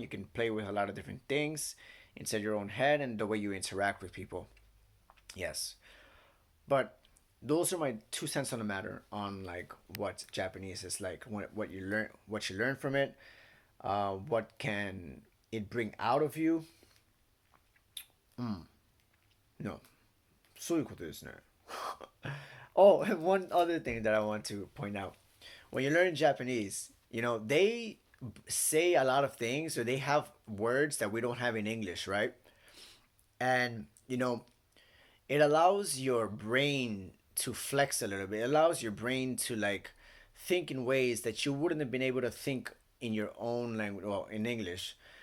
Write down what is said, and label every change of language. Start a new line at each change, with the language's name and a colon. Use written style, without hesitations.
English: You can play with a lot of different things inside your own head and the way you interact with people. Yes. But those are my 2 cents on the matter on like what Japanese is like, what you learn from it, what can it bring out of you.
Japanese: No, そういうことですね。
English: Oh, and one other thing that I want to point out. When you learn Japanese, they say a lot of things, or they have words that we don't have in English, right? And, it allows your brain to flex a little bit. It allows your brain to like think in ways that you wouldn't have been able to think in your own language, well, in English.